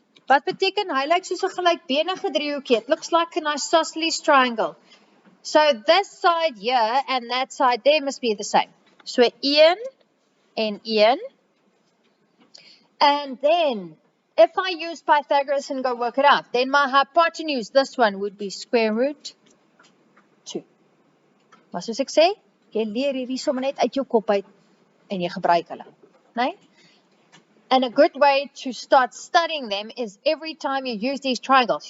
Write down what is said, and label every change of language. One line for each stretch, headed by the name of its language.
Afrikaans: Wat beteken, hy lyk soos 'n gelykbenige driehoekie.
English: It looks like an isosceles triangle. So this side here and that side there must be the same. So 1 and 1. And then, if I use Pythagoras and go work it out, then my hypotenuse, this one, would be square root 2.
Afrikaans: Maar soos ek sê, jy leer hierdie somme net uit jou kop uit en jy gebruik hulle, né?
English: And a good way to start studying them is every time you use these triangles.